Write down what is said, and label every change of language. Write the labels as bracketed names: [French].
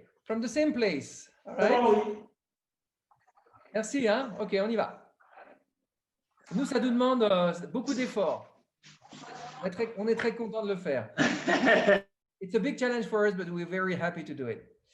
[English] From the same place, all right? [French] Merci, hein? Ok, on y va. Nous, ça nous demande beaucoup d'efforts. On est très content de le faire. [English] It's a big challenge for us, but we're very happy to do it.